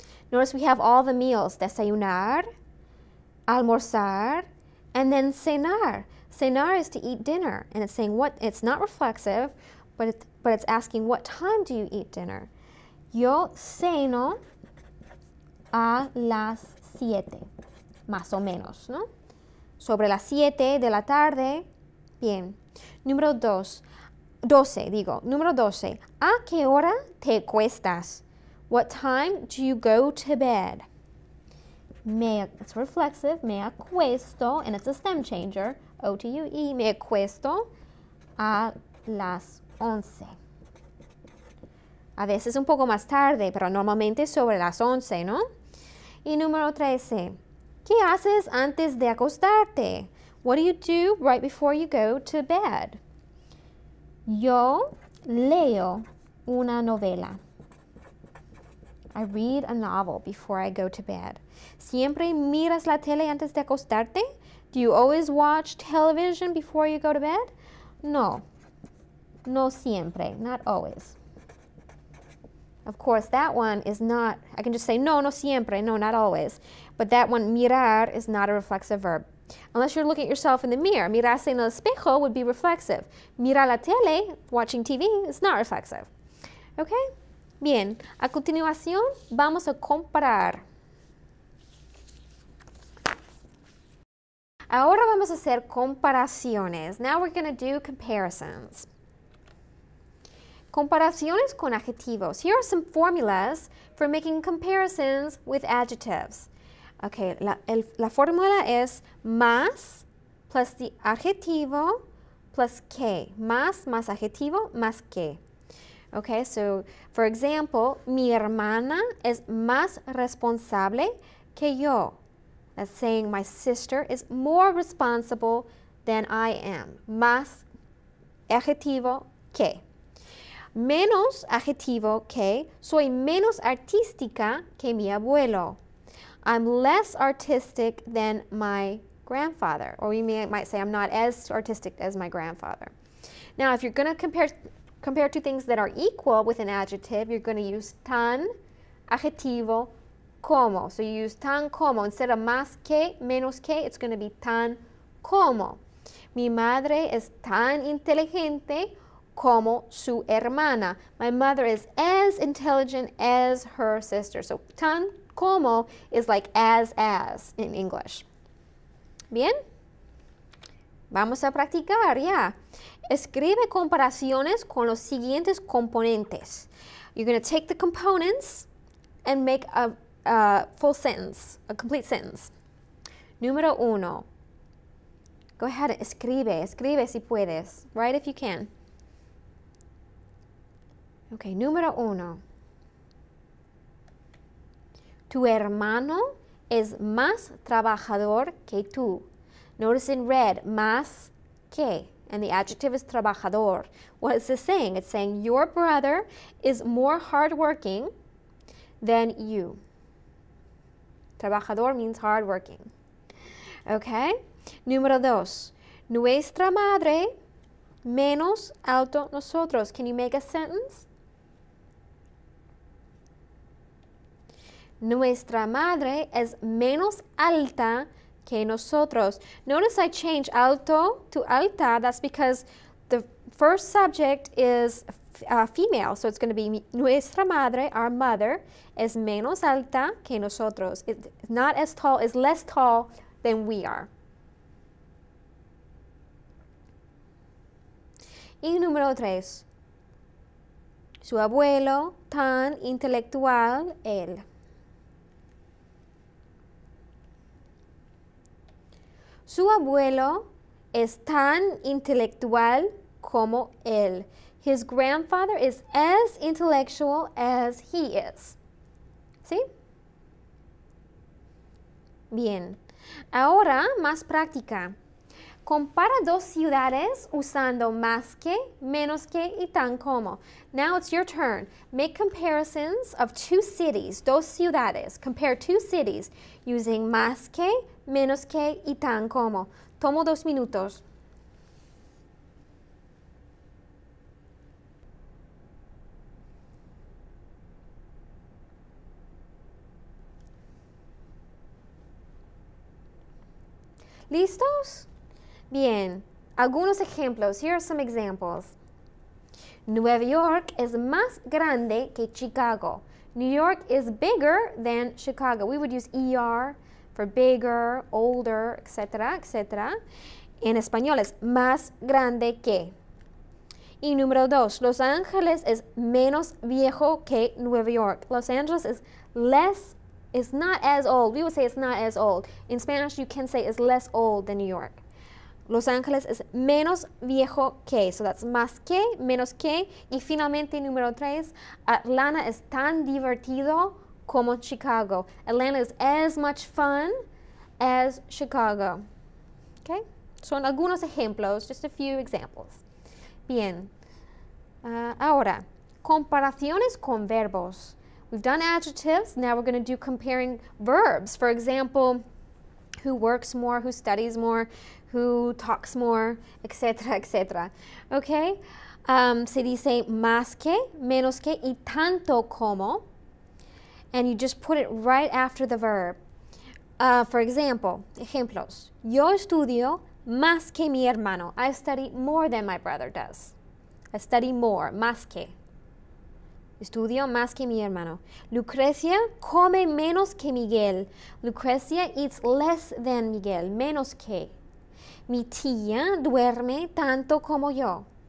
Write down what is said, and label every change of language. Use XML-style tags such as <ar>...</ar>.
<en>Notice we have all the meals. Desayunar, almorzar, and then cenar. Cenar is to eat dinner. And it's saying what, it's not reflexive, but it's asking what time do you eat dinner?</en> <es>Yo ceno a las 7, más o menos, ¿no? Sobre las 7 de la tarde. Bien. Número 12. Número 12. ¿A qué hora te acuestas?</es> <en>What time do you go to bed? It's reflexive.</en> <es>Me acuesto,</es> <en>and it's a stem changer. O-T-U-E.</en> <es>Me acuesto a las 11. A veces un poco más tarde, pero normalmente sobre las 11, ¿no? Y número 13. ¿Qué haces antes de acostarte?</es> <en>What do you do right before you go to bed?</en> <es>Yo leo una novela.</es> <en>I read a novel before I go to bed.</en> <es>¿Siempre miras la tele antes de acostarte?</es> <en>Do you always watch television before you go to bed?</en> <es>No. No siempre.</es> <en>Not always. Of course, that one is not, I can just say</en> <es>no, no siempre,</es> <en>no, not always. But that one, mirar, is not a reflexive verb. Unless you're looking at yourself in the mirror.</en> <es>Mirarse en el espejo</es> <en>would be reflexive.</en> <es>Mirar la tele,</es> <en>watching TV, is not reflexive. Okay?</en> <es>Bien, a continuación vamos a comparar. Ahora vamos a hacer comparaciones.</es> <en>Now we're going to do comparisons.</en> <es>Comparaciones con adjetivos.</es> <en>Here are some formulas for making comparisons with adjectives. Okay,</en> <es>la fórmula es más</es> <en>plus the adjetivo plus que.</en> <es>Más adjetivo más que.</es> <en>Okay, so for example,</en> <es>mi hermana es más responsable que yo.</es> <en>That's saying my sister is more responsible than I am.</en> <es>Más adjetivo que. Menos adjetivo que. Soy menos artística que mi abuelo.</es> <en>I'm less artistic than my grandfather. Or you might say I'm not as artistic as my grandfather. Now, if you're going to compare two things that are equal with an adjective, you're going to use tan, adjetivo, como. So you use tan como. Instead of más que, menos que, it's going to be tan como.</en> <es>Mi madre es tan inteligente como su hermana.</es> <en>My mother is as intelligent as her sister. So tan como is like as in English.</en> <es>Bien? Vamos a practicar, ya. Escribe comparaciones con los siguientes componentes.</es> <en>You're going to take the components and make a full sentence, a complete sentence.</en> <es>Número 1.</es> <en>Go ahead,</en> <es>escribe si puedes.</es> <en>Write if you can.</en> <es>Okay, número 1. Tu hermano es más trabajador que tú.</es> <en>Notice in red, más que, and the adjective is trabajador. What is this saying? It's saying your brother is more hardworking than you. Trabajador means hardworking. Okay? Número 2.</en> <es>Nuestra madre menos alto nosotros.</es> <en>Can you make a sentence?</en> <es>Nuestra madre es menos alta que nosotros.</es> <en>Notice I change alto to alta. That's because the first subject is female. So it's going to be</en> <es>nuestra madre,</es> <en>our mother,</en> <es>es menos alta que nosotros.</es> <en>It's not as tall, it's less tall than we are.</en> <es>Y número 3. Su abuelo tan intelectual él. Su abuelo es tan intelectual como él.</es> <en>His grandfather is as intellectual as he is. ¿Sí? Bien. Ahora, más práctica.</en> <es>Compara dos ciudades usando más que, menos que y tan como.</es> <en>Now it's your turn. Make comparisons of two cities,</en> <es>dos ciudades.</es> <en>Compare two cities using más que, menos que y tan como.</en> <es>Tomo 2 minutos. ¿Listos? Bien, algunos ejemplos.</es> <en>Here are some examples.</en> <es>Nueva York es más grande que Chicago.</es> <en>New York is bigger than Chicago. We would use ER for bigger, older, etc., etc.</en> <es>En español es más grande que. Y número 2, Los Ángeles es menos viejo que Nueva York.</es> <en>Los Angeles is not as old. We would say it's not as old. In Spanish, you can say it's less old than New York.</en> <es>Los Ángeles es menos viejo que.</es> <en>So that's</en> <es>más que, menos que. Y finalmente, número 3, Atlanta es tan divertido como Chicago.</es> <en>Atlanta is as much fun as Chicago. Okay?</en> <es>Son algunos ejemplos,</es> <en>just a few examples.</en> <es>Bien. Ahora, Comparaciones con verbos.</es> <en>We've done adjectives, now we're going to do comparing verbs. For example, who works more, who studies more, who talks more, etc., etc. Okay?</en> <es>Se dice más que, menos que, y tanto como.</es> <en>And you just put it right after the verb. For example, ejemplos.</en> <es>Yo estudio más que mi hermano.</es> <en>I study more than my brother does. I study more, más que.</en> <es>Estudio más que mi hermano. Lucrecia come menos que Miguel.</es> <en>Lucrecia eats less than Miguel, menos que.</en> <es>Mi tía duerme tanto como yo.</es>